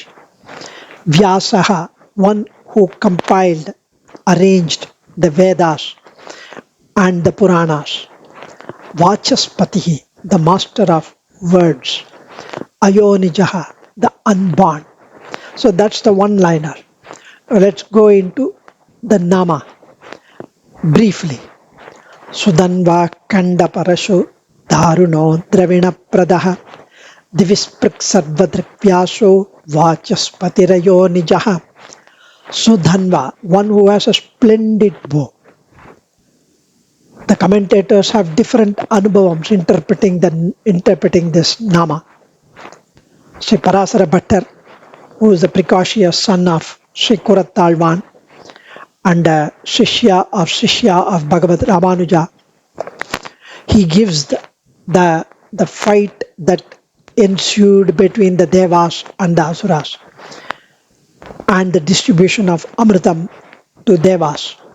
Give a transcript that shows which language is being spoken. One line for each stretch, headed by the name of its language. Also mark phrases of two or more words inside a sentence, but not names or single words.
English: Vyasaha, one who compiled, arranged the Vedas and the Puranas. Vachaspatihi, the master of words. Ayonijaha, the unborn. So that's the one-liner. Let's go into the nama briefly.
Sanskrit: Sudanva Kanda Parashu Dharuno Dravina Pradaha Divisprik Sarvadrikvyaso Vachaspatirayo Nijaha.
English: Sudhanva, one who has a splendid bow. The commentators have different anubhavams interpreting this nama. Sri Parasara Bhattar, who is the precocious son of Sri Kurattalvan and Shishya of Bhagavad Ramanuja, he gives the fight that ensued between the Devas and the Asuras and the distribution of Amritam to Devas.